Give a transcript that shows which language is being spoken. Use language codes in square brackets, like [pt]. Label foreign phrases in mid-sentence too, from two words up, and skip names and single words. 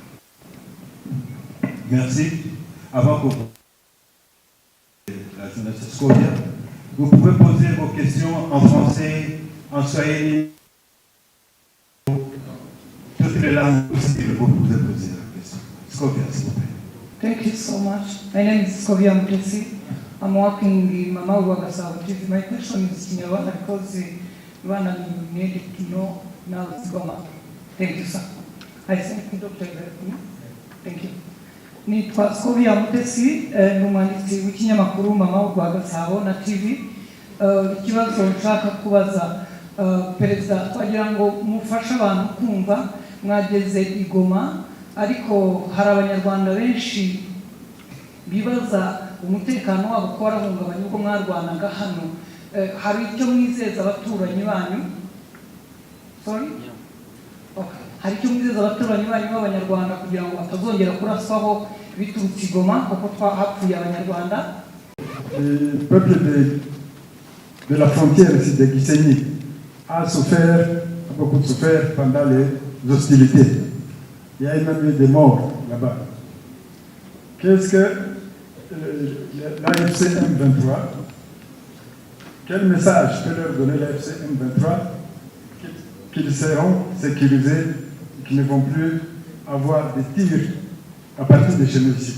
[fr] Merci. Avant que la jeunesse Scovia, vous pouvez poser vos questions en français, en swahili, toutes les langues possibles, vous pouvez poser la question. Scovia, s'il vous plaît. [en] Thank you so much. My name is Skovia Mutesi. I'm working in Mama Uwagasao TV. My question is Kinyarwanda because Rwanda needed to know now it's Goma. Thank you, sir. I thank you, Dr. Iberku. Thank you. [rw] Nitwa Skovia Mutesi, ni umwanditsi w'ikinyamakuru Mama Uwagasao na TV. Ikibazo nshaka kubaza perezida, twagira ngo mufashe abantu kumva mwageze i Goma, ariko hari abanyarwanda benshi bibaza umutekano wabo ko warahungabanye ubwo mwarwanaga hano. Hari icyo mwizeza abaturanyi banyu? [en] Sorry? Okay. [rw] Hari icyo mwizeza abaturanyi banyu b'abanyarwanda kugira ngo batazongera kuraswaho biturutse i Goma kuko twahapfuye abanyarwanda? [fr] Le peuple de la frontière ici de Gisenyi a beaucoup souffert pendant les hostilités. Il y a même eu des morts là-bas. Qu'est-ce que l'AFC M23, quel message peut leur donner l'AFC M23 qu'ils seront sécurisés et qu'ils ne vont plus avoir des tirs à partir de chez nous ici?